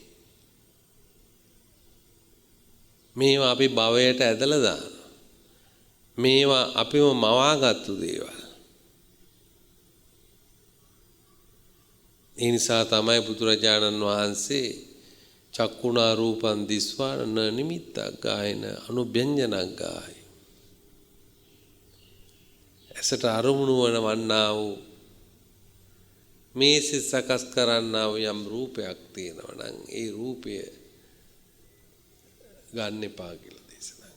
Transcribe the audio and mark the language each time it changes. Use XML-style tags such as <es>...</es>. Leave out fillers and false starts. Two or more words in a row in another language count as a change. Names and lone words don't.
<si>මේවා අපි භවයට ඇදලා දාන. මේවා අපිම මවාගත්තු දේවල්. ඒ නිසා තමයි බුදුරජාණන් වහන්සේ</si> <pi>චක්කුණා රූපං දිස්වා න නිමිත්තක් ගායන අනුභ්‍යංජනක් ගායි.</pi> <si>ඇසට අරමුණු වන්නා වූ මේ සිත සකස් කරන්නා වූ යම් රූපයක් තියෙනවා නම් ඒ රූපය ගන්න එපා කියලා දේශනා.</si>